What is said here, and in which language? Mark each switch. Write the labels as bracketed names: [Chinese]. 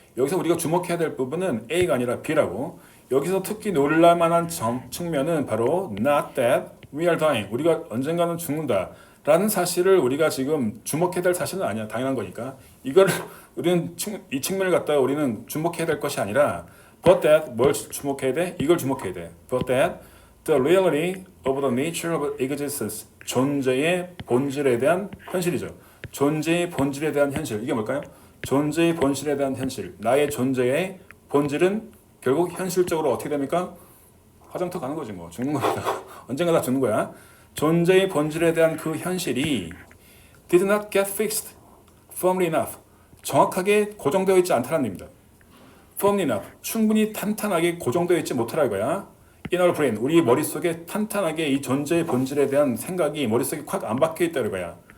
[Korean] 여기서 우리가 주목해야 될 부분은 A가 아니라 B라고. 여기서 특히 놀랄 만한 측면은 바로 [English] not that we are dying. [Korean] 우리가 언젠가는 죽는다. 라는 사실을 우리가 지금 주목해야 될 사실은 아니야. 당연한 거니까. 이걸 우리는 이 측면을 갖다가 우리는 주목해야 될 것이 아니라 [English] but that [Korean] 뭘 주목해야 돼? 이걸 주목해야 돼. [English] but that the reality of the nature of existence. [Korean] 존재의 본질에 대한 현실이죠. 존재의 본질에 대한 현실. 이게 뭘까요? 존재의 본질에 대한 현실. 나의 존재의 본질은 결국 현실적으로 어떻게 됩니까? 화장터 가는 거지 뭐. 죽는 겁니다. 언젠가 다 죽는 거야. 존재의 본질에 대한 그 현실이 [English] did not get fixed firmly enough. [Korean] 정확하게 고정되어 있지 않다는 얘기입니다. [English] firmly enough. [Korean] 충분히 탄탄하게 고정되어 있지 못하라 이거야. [English] in our brain. [Korean] 우리 머릿속에 탄탄하게 이 존재의 본질에 대한 생각이 머릿속에 콱 안 박혀 있다 이거야.